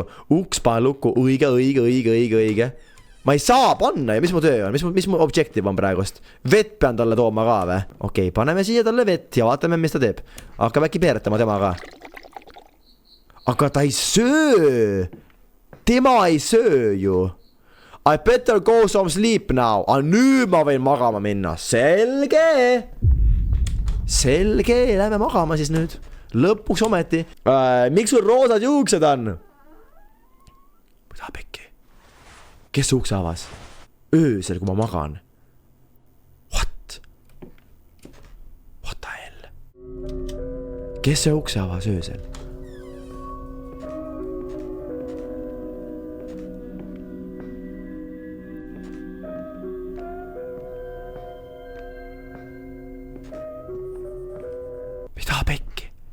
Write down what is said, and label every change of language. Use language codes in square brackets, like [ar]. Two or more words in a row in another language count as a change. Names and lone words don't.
[et] Uks panen lukku. Õige. Ma ei saa panna ja mis mu töö on? Mis mu objektiiv on praegust? Vett pean talle tooma ka või? Okei, paneme siia talle vett ja vaatame, mis ta teeb. Hakkab äkki peeretama tema ka. Aga ta ei söö. Tema ei söö ju. [en] I better go some sleep now. [et] Nüüd ma võin magama minna. Selge, lähme magama siis nüüd. Lõpuks ometi. Miks sul roosad juuksed on? Mida pekki? Kes ukse avas? Öösel, kui ma magan. [en] What the hell? [et] Kes see ukse avas öösel? Mida pekki?